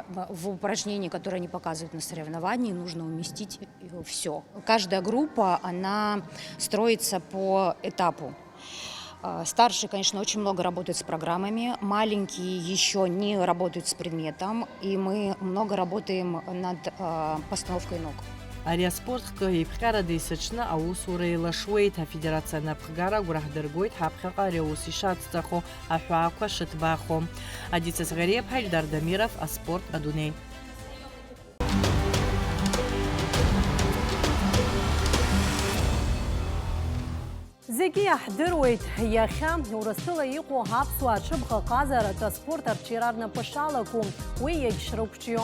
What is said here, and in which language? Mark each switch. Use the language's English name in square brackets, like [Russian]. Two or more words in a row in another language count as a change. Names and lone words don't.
[Russian] В упражнении, которые они показывают на соревновании, нужно уместить все. Каждая группа, она строится по этапу. Старшие, конечно, очень много работают с программами, маленькие еще не работают с предметом, и мы много работаем над постановкой ног. [Abkhazian] Ари аспортхкы иԥҟьарада исаҽны аусура еилашуеит. Афедерациа напхгара агәра ҳдыргоит ҳаԥхьаҟа ари аус ишацҵахо, аҳәаақәа шыҭбаахо. Адица Сӷариаԥҳа, Ильдар Дамиров, аспорт адунеи. Зегьы иаҳдыруеит иахьа Урыстәыла иҟоу аԥсуаа аҽыбӷа ҟазаратә аспорт арҽеира рнапы шалаку, уи иагьшрықәҿио.